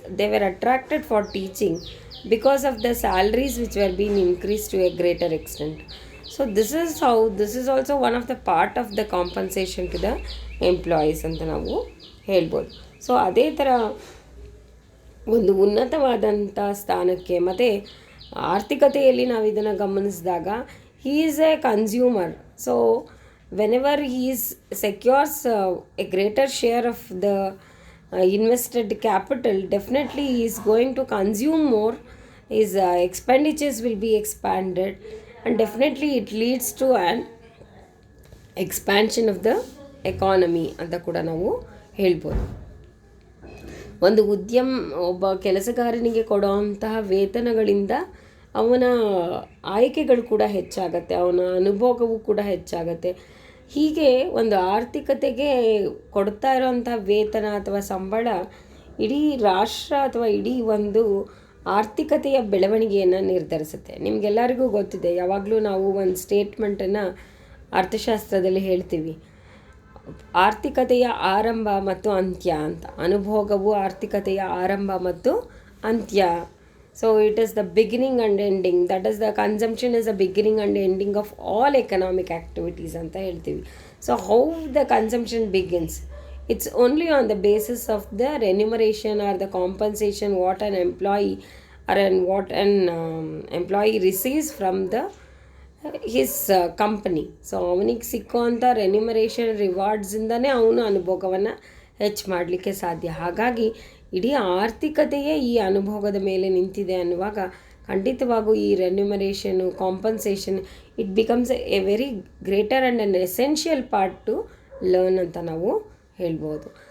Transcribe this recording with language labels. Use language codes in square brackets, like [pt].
[en] They were attracted for teaching because of the salaries which were being increased to a greater extent. So this is also one of the part of the compensation to the employees [kn] ಅಂತ ನಾವು ಹೇಳ್ಬೋದು. So ಅದೇ ಥರ ಒಂದು ಉನ್ನತವಾದಂಥ ಸ್ಥಾನಕ್ಕೆ ಮತ್ತು ಆರ್ಥಿಕತೆಯಲ್ಲಿ ನಾವು ಇದನ್ನು ಗಮನಿಸಿದಾಗ [en] He is a consumer. So whenever he is secures a greater share of the invested capital, definitely he is going to consume more, his expenditures will be expanded, and definitely it leads to an expansion of the economy [kn] ಅಂತ ಕೂಡ ನಾವು ಹೇಳ್ಬೋದು. ಒಂದು ಒಬ್ಬ ಕೆಲಸಗಾರನಿಗೆ ಕೊಡುವಂತಹ ವೇತನಗಳಿಂದ ಅವನ ಆಯ್ಕೆಗಳು ಕೂಡ ಹೆಚ್ಚಾಗತ್ತೆ, ಅವನ ಅನುಭೋಗವೂ ಕೂಡ ಹೆಚ್ಚಾಗತ್ತೆ. ಹೀಗೆ ಒಂದು ಆರ್ಥಿಕತೆಗೆ ಕೊಡ್ತಾ ಇರೋವಂಥ ವೇತನ ಅಥವಾ ಸಂಬಳ ಇಡೀ ರಾಷ್ಟ್ರ ಅಥವಾ ಇಡೀ ಒಂದು ಆರ್ಥಿಕತೆಯ ಬೆಳವಣಿಗೆಯನ್ನು ನಿರ್ಧರಿಸುತ್ತೆ. ನಿಮಗೆಲ್ಲರಿಗೂ ಗೊತ್ತಿದೆ, ಯಾವಾಗಲೂ ನಾವು ಒಂದು ಸ್ಟೇಟ್ಮೆಂಟನ್ನು ಅರ್ಥಶಾಸ್ತ್ರದಲ್ಲಿ ಹೇಳ್ತೀವಿ, ಆರ್ಥಿಕತೆಯ ಆರಂಭ ಮತ್ತು ಅಂತ್ಯ ಅಂತ. ಅನುಭೋಗವು ಆರ್ಥಿಕತೆಯ ಆರಂಭ ಮತ್ತು ಅಂತ್ಯ. [en] so it is the beginning and ending, that is the consumption is the beginning and ending of all economic activities [kn] ಅಂತ ಹೇಳ್ತೀವಿ. [en] So how the consumption begins, it's only on the basis of the remuneration or the compensation what an employee or what an employee receives from his company. [kn] So ಅವನಿಗೆ ಸಿಕ್ಕುವಂಥ remuneration ರಿವಾರ್ಡ್ಸಿಂದನೇ ಅವನು ಅನುಭೋಗವನ್ನು ಹೆಚ್ಚು ಮಾಡಲಿಕ್ಕೆ ಸಾಧ್ಯ. ಹಾಗಾಗಿ ಇಡೀ ಆರ್ಥಿಕತೆಯೇ ಈ ಅನುಭೋಗದ ಮೇಲೆ ನಿಂತಿದೆ ಅನ್ನುವಾಗ ಖಂಡಿತವಾಗೂ ಈ ರೆನ್ಯುಮರೇಷನು compensation [en] it becomes a very greater and an essential part to learn [kn] ಅಂತ ನಾವು ಹೇಳ್ಬೋದು.